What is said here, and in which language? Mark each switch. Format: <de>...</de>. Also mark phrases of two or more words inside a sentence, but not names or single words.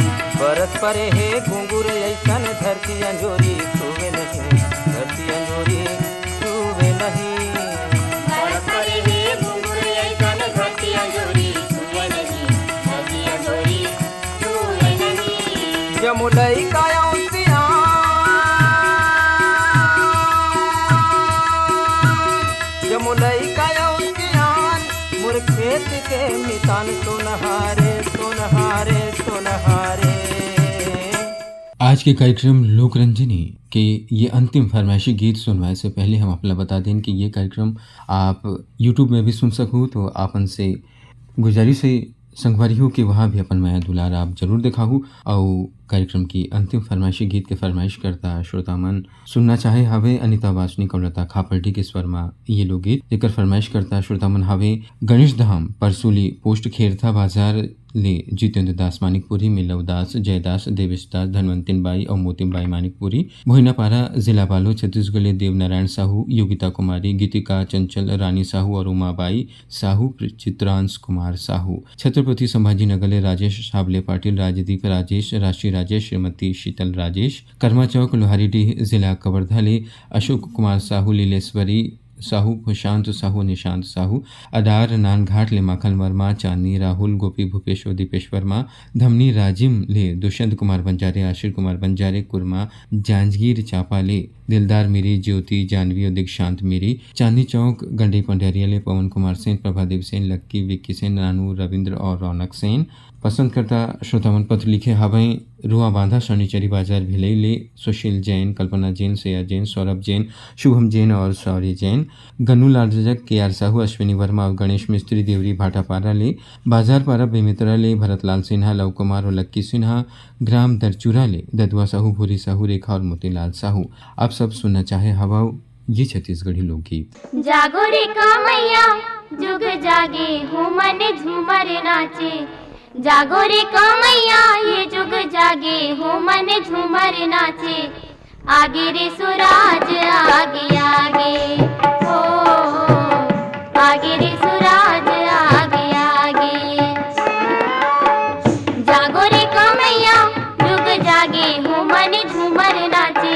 <hne>बरस परे है घुंगुर ऐसन धरती अंजोरी छुए नहीं धरती अंजोरी छुए नहीं बरस परे है घुंघरू ऐसन धरती अंजोरी छुए नहीं धरती अंजोरी छुए नहीं जमुलई का जमुलई का मोर खेत के मितान सोनहारे सोनहारे सोनहारे। आज के कार्यक्रम लोक रंजनी के ये अंतिम फरमाइशी गीत सुनवाए से पहले हम अपना बता दें कि ये कार्यक्रम आप YouTube में भी सुन सकूँ तो आपन से गुजारिश है संगवारी हो कि वहाँ भी अपन माया दुलार आप जरूर दिखाहू और कार्यक्रम की अंतिम फरमाइशी गीत के फरमाइश करता श्रोता मन सुनना चाहे हवे अनिता वासनी कमलता खापल्टी के स्वर में ये लोग गीत जेकर फरमाइश करता श्रोता मन हवे गणेश धाम परसुली पोस्ट खेरथा बाजार ले जितेंद्र दास मानिकपुरी मिलव दास जयदास देवेश दास धनवंतिन बाई और मोतिम बाई मानिकपुरी भोइनापारा जिला बालो छत्तीसगढ़ ले देवनारायण साहू योगिता कुमारी गीतिका चंचल रानी साहू और उमाबाई साहू चित्रांश कुमार साहू छत्रपति संभाजी नगर ले राजेश साबले पाटिल राजदीप राजेश राशि राजेश श्रीमती शीतल राजेश कर्मा चौक लोहारीडीह जिला कवर्धा ले अशोक कुमार साहू लीलेश्वरी साहू प्रशांत साहू निशांत साहू अडार नानघाट ले माखन वर्मा चांदनी राहुल गोपी भूपेश्वर दीपेश वर्मा धमनी राजिम ले दुष्यंत कुमार बंजारे आशीर कुमार बंजारे कुरमा जांजगीर चापा ले दिलदार मेरी ज्योति जानवी और दीक्षांत मेरी चांदनी चौक गंडई पंडेरिया ले पवन कुमार सेन प्रभादेव सेन लक्की विक्की सेन रानू रविंद्र और रौनक सेन पसंद करता श्रोतावन पत्र लिखे हवें रुआ बांधा शनिचरी बाजार भिलई ले सुशील जैन कल्पना जैन श्रेया जैन सौरभ जैन शुभम जैन और शौर्य जैन गन्नू लालजक के आर साहू अश्विनी वर्मा और गणेश मिस्त्री देवरी भाटापारा ले बाजार पारा बेमित्रा ले भरतलाल सिन्हा लव कुमार और लक्की सिन्हा ग्राम दरचूरा ले ददुआ साहू भूरी साहू रेखा और मोतीलाल साहू आप सब सुनना चाहे हवा ये छत्तीसगढ़ी लोकगीत। जागो रे कामैया जुग जागे हो मन झूमर नाचे जागो रे कामैया ये जुग जागे हो मन झूमर नाचे आगे रे सुराज आगे आगे हो आगे रे सुराज आगे आगे जागो रे कामैया जागे हो मन झूमर नाचे।</hne>